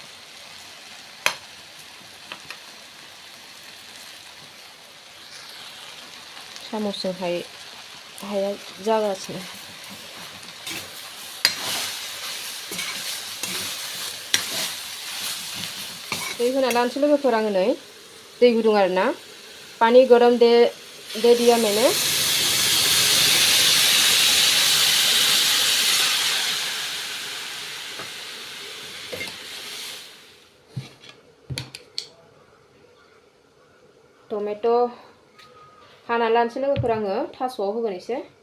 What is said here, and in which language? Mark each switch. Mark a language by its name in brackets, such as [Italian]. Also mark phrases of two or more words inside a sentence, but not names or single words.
[Bodo] सामसजों हाया जागासिनो दै होना लानोसै लोगोफोर आङो नै दै गुदुं आरोना [Hindi] पानी गरम दे दिया मैंने [Bodo] टमेट' हाना लानोसै लोगोफोर आङो थास'आव होगोन एसे